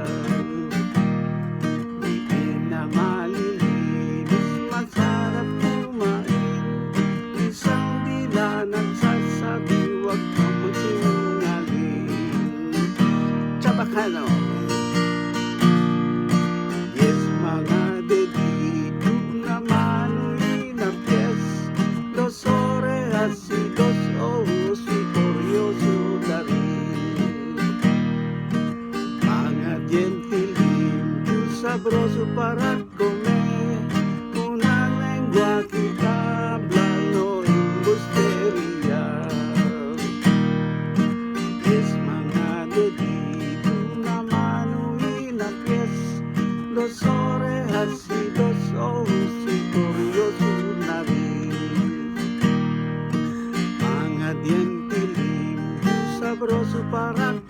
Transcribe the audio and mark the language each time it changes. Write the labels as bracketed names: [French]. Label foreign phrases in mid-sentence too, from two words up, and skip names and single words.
[Filipino] Bibig na malilinis, masarap kumain, isang dila nagsasabi, huwag kang magsinungaling. [Chavacano] Chabacano. Yes, mga dedito naman, inapies, dos orejas y dos ojos y curioso [Filipino] na rin. [Chavacano] Mga diente limpio, sabroso para comer, una lengua que habla, no embustería. Yes, mga dedito naman, inapies, dos orejas y dos ojos y curioso [Filipino] na rin. [Chavacano] Mga diente limpio, sabroso para